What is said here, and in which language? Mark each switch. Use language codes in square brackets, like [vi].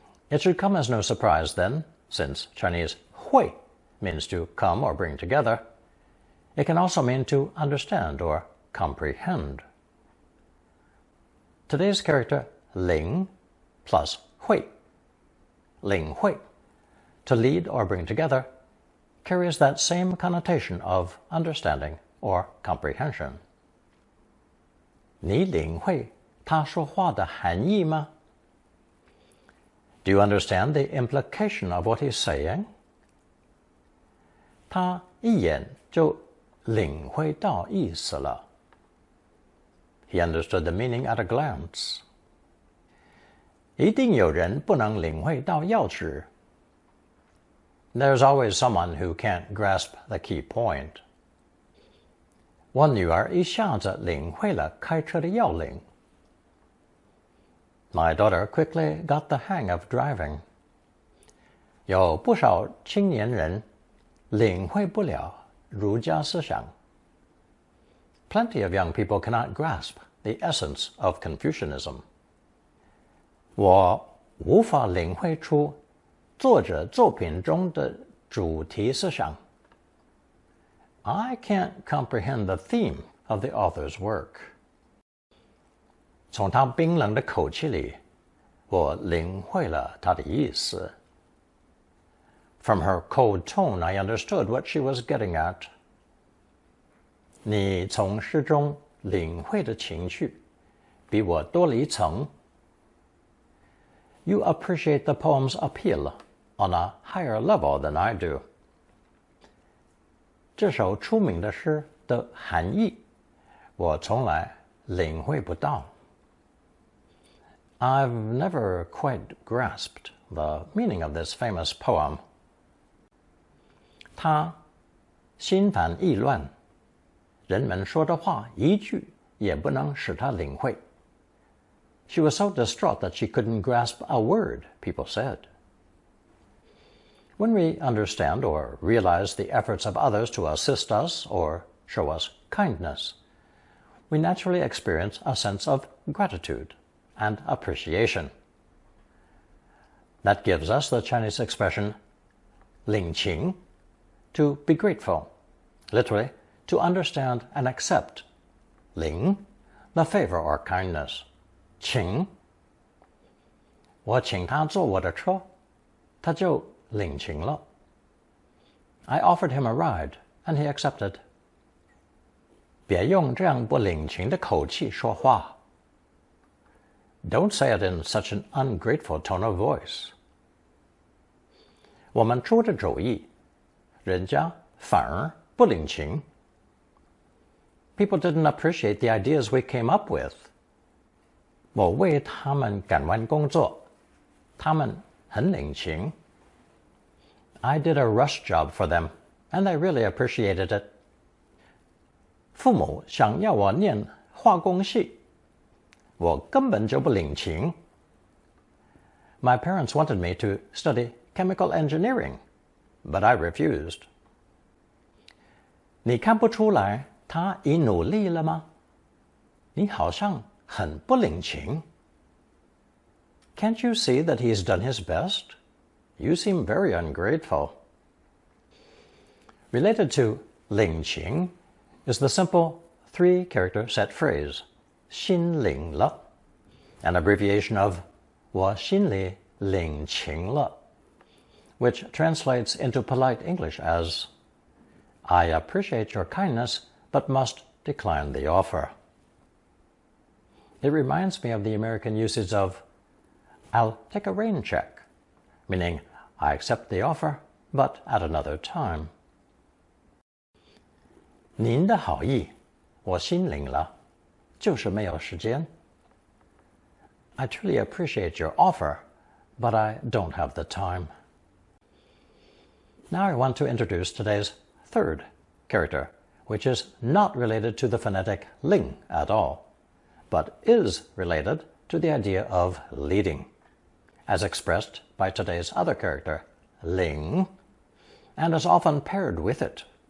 [en] It should come as no surprise then, since Chinese 会 means to come or bring together, it can also mean to understand or comprehend. Today's character 领 plus 会, 领会, to lead or bring together, carries that same connotation of understanding or comprehension. [zh] 你领会他说话的含义吗? [en] Do you understand the implication of what he's saying? [zh] 他一眼就领会到意思了。 [en] He understood the meaning at a glance. [zh] 一定有人不能领会到要旨。 [en] There's always someone who can't grasp the key point. [zh] 我女儿一下子领会了开车的要领。 [en] My daughter quickly got the hang of driving. [zh] 有不少青年人领会不了儒家思想。 [en] Plenty of young people cannot grasp the essence of Confucianism. [zh] 我无法领会出作者作品中的主题思想。 [en] I can't comprehend the theme of the author's work. [zh] 从他冰冷的口气里，我领会了他的意思。 [en] From her cold tone, I understood what she was getting at. [zh] 你从诗中领会的情绪，比我多了一层。 [en] You appreciate the poem's appeal on a higher level than I do. [zh] 这首出名的诗的含义，我从来领会不到。 [en] I've never quite grasped the meaning of this famous poem. [zh] 他心烦意乱，人们说的话一句也不能使他领会。 [en] She was so distraught that she couldn't grasp a word people said. When we understand or realize the efforts of others to assist us or show us kindness, we naturally experience a sense of gratitude and appreciation. That gives us the Chinese expression 领情, to be grateful, literally, to understand and accept. 领, the favor or kindness. [zh] 请, 我请他坐我的车，他就领情了。 [en] I offered him a ride, and he accepted. [zh] 别用这样不领情的口气说话。 [en] Don't say it in such an ungrateful tone of voice. [zh] 我们出的主意，人家反而不领情。 [en] People didn't appreciate the ideas we came up with. [zh] 我为他们赶完工作，他们很领情。 [en] I did a rush job for them, and they really appreciated it. [zh] 父母想要我念化工系，我根本就不领情。 [en] My parents wanted me to study chemical engineering, but I refused. [zh] 你看不出来他已努力了吗？你好像很不领情。 [en] Can't you see that he's done his best? You seem very ungrateful. Related to 领情 is the simple three-character set phrase 心领了, an abbreviation of [zh] 我心里领情了, [en] which translates into polite English as I appreciate your kindness but must decline the offer. It reminds me of the American usage of I'll take a rain check, meaning I accept the offer but at another time. [zh] 您的好意我心领了，就是没有时间。 [en] I truly appreciate your offer, but I don't have the time. Now I want to introduce today's third character, which is not related to the phonetic ling at all, but is related to the idea of leading, as expressed by today's other character, ling, and is often paired with it.